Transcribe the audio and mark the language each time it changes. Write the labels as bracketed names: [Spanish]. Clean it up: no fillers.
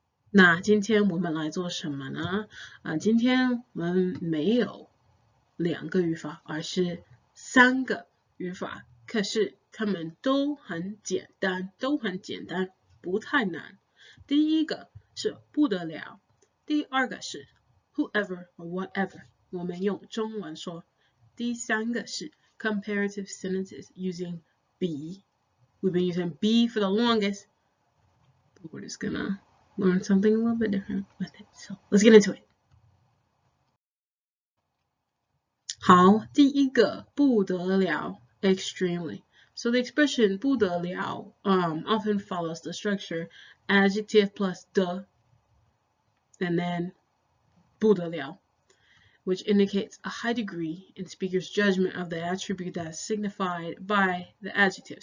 [Chinese] 那今天我们来做什么呢？今天我们没有2个语法，而是3个语法，可是它们都很简单，不太难。第一个是不得了，第二个是 [English] whoever or whatever， [Chinese] 我们用中文说。第三个是 [English] comparative sentences using be. We've been using be for the longest, but we're just gonna learn something a little bit different with it. So let's get into it. [Chinese] 好，第一个不得了 [English] extremely. So the expression 不得了 often follows the structure adjective plus the and then 不得了, which indicates a high degree in speaker's judgment of the attribute that is signified by the adjective.